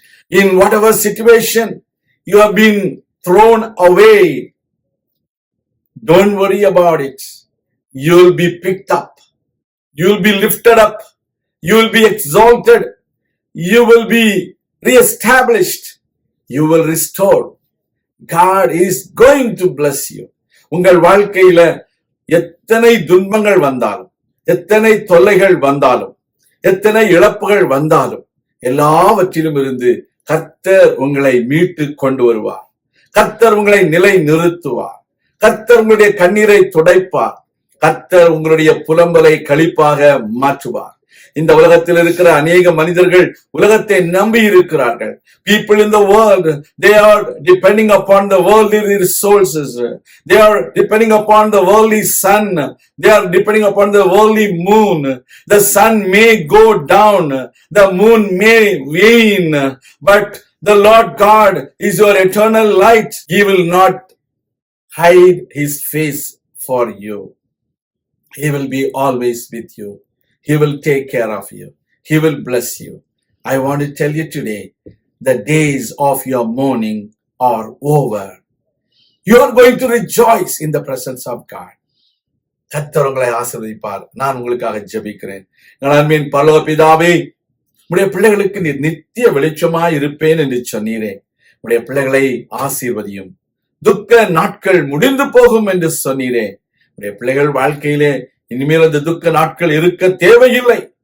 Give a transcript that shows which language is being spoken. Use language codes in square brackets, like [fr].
[en] In whatever situation you have been thrown away, don't worry about it. You will be picked up. You will be lifted up. You will be exalted. You will be reestablished. You will restore. God is going to bless you. [ta] உங்கள் வாழ்க்கையில எத்தனை துன்பங்கள் வந்தாலும், எத்தனை தொல்லைகள் வந்தாலும், எத்தனை இழப்புகள் வந்தாலும், எல்லாவற்றிலும் இருந்து கர்த்தர் உங்களை மீட்டு கொண்டு வருவார். கர்த்தர் உங்களை நிலை நிறுத்துவார். கர்த்தர் உங்களுடைய கண்ணீரை துடைப்பார். கர்த்தர் உங்களுடைய புலம்பலை களிப்பாக மாற்றுவார். இந்த உலகத்தில் இருக்கிற அநேக மனிதர்கள் உலகத்தை நம்பி இருக்கிறார்கள். [en] People in the world, they are depending upon the worldly resources. They are depending upon the worldly sun. They are depending upon the worldly moon. The sun may go down, the moon may wane, but the Lord God is your eternal light. He will not hide His face for you. He will be always with you. He will take care of you. He will bless you. I want to tell you today, the days of your mourning are over. You are going to rejoice in the presence of God. [ta] கர்த்தர் உங்களை ஆசீர்வதிப்பார். நான் உங்களுக்காக ஜெபிக்கிறேன். அன்பின் பரலோக பிதாவே, உடைய பிள்ளைகளுக்கு நீர் நித்திய வெளிச்சமாய் இருப்பேன் என்று சொன்னீரே. உடைய பிள்ளைகளை ஆசீர்வதியும். துக்க நாட்கள் முடிந்து போகும் என்று சொன்னீரே. உடைய பிள்ளைகள் வாழ்க்கையிலே இனிமேல் அந்த துக்க நாட்கள் இருக்க தேவையில்லை.